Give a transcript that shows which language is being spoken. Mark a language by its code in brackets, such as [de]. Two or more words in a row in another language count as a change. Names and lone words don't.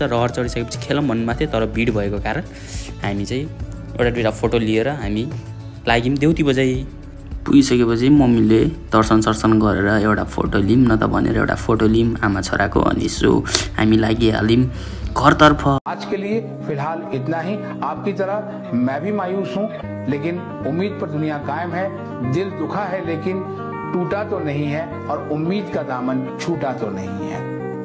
[ne] रहर चढिसकेपछि खेलौँ भन्नुभएको थियो, तर भिड भएको कारण हामी चाहिँ एउटा दुइटा फोटो लिएर हामी लाग्यौँ देउती बजाइ। पुगिसकेपछि मम्मीले दर्शन सर्शन गरेर एउटा फोटो लिऊँ न त भनेर एउटा फोटो लिऊँ आमा छोराको। अनि सो हामी लागिहाल्यौँ घरतर्फ। [hi] आज के लिए फिलहाल इतना ही। आपकी तरह मैं भी मायूस हूँ, लेकिन उम्मीद पर दुनिया कायम है। दिल दुखा है लेकिन टूटा तो नहीं है, और उम्मीद का दामन छूटा तो नहीं है।